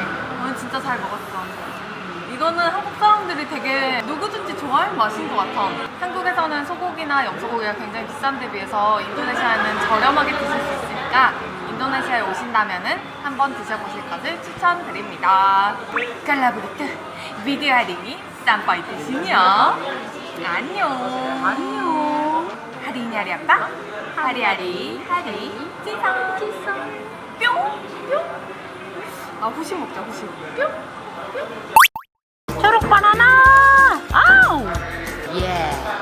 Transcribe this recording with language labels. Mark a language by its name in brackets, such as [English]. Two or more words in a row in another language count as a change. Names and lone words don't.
[Korean] 오늘 진짜 잘 먹었어. 이거는 한국 사람들이 되게 누구든지 좋아하는 맛인 것 같아. 한국에서는 소고기나 염소고기가 굉장히 비싼 데 비해서 인도네시아는 저렴하게 드실 수 있으니까 인도네시아에 오신다면은 한번 드셔보실 것을 추천드립니다. [Indonesian] Kalau begitu, video hari ini sampai di sini ya. [Korean] 안녕. 안녕. [Indonesian] hari ini hari apa? hari 지성. [Korean] 뿅. 아, 후식 먹자, 후식. 뿅. 초록 바나나! 아우! 예.